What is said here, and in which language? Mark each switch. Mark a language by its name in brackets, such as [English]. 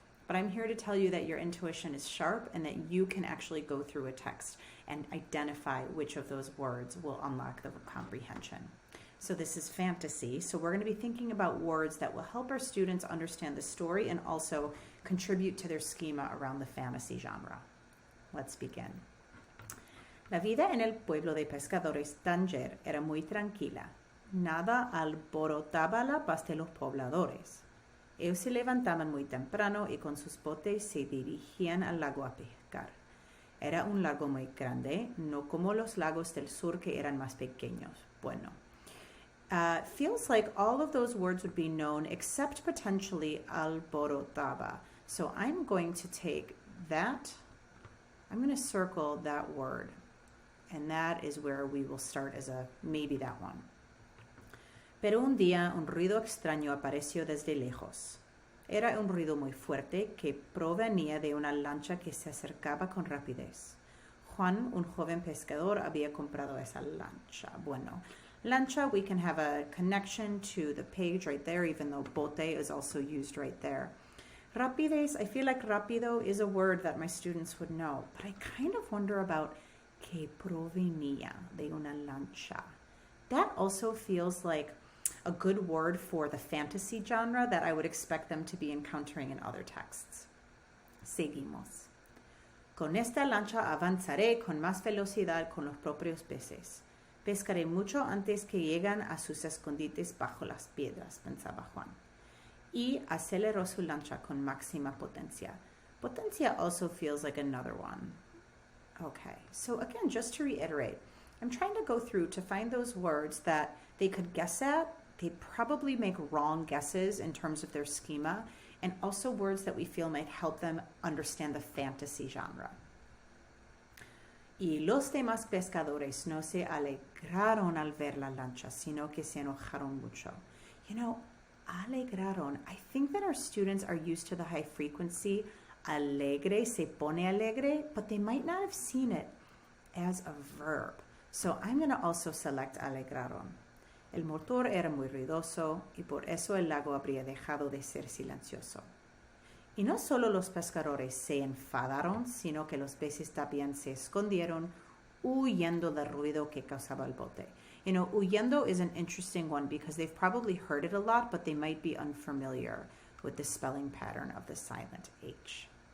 [English] But I'm here to tell you that your intuition is sharp and that you can actually go through a text and identify which of those words will unlock the comprehension. So this is fantasy. So we're going to be thinking about words that will help our students understand the story and also contribute to their schema around the fantasy genre. Let's begin. [Spanish] La vida en el pueblo de pescadores Tanger era muy tranquila. Nada alborotaba la paz de los pobladores. Ellos se levantaban muy temprano y con sus botes se dirigían al lago a pescar. Era un lago muy grande, no como los lagos del sur que eran más pequeños. [English] Bueno, feels like all of those words would be known except potentially alborotaba. So I'm going to take that, I'm going to circle that word. And that is where we will start as a maybe that one. [Spanish] Pero un día un ruido extraño apareció desde lejos. Era un ruido muy fuerte que provenía de una lancha que se acercaba con rapidez. Juan, un joven pescador, había comprado esa lancha. [English] Bueno, lancha, we can have a connection to the page right there, even though bote is also used right there. Rapidez, I feel like rapido is a word that my students would know, but I kind of wonder about [Spanish] que provenía de una lancha. [English] That also feels like a good word for the fantasy genre that I would expect them to be encountering in other texts. [Spanish] Seguimos. Con esta lancha avanzaré con más velocidad con los propios peces. Pescaré mucho antes que llegan a sus escondites bajo las piedras, pensaba Juan. Y aceleró su lancha con máxima potencia. [English] Potencia also feels like another one. Okay, so again, just to reiterate, I'm trying to go through to find those words that they could guess at. They probably make wrong guesses in terms of their schema, and also words that we feel might help them understand the fantasy genre. [Spanish] Y los demás pescadores no se alegraron al ver la lancha, sino que se enojaron mucho. [English] You know, alegraron, I think that our students are used to the high frequency alegre, [Spanish] se pone alegre, [English] but they might not have seen it as a verb. So I'm going to also select alegraron. [Spanish] El motor era muy ruidoso y por eso el lago habría dejado de ser silencioso. Y no solo los pescadores se enfadaron, sino que los peces también se escondieron huyendo del ruido que causaba el bote. [English] You know, huyendo is an interesting one because they've probably heard it a lot, but they might be unfamiliar with the spelling pattern of the silent H.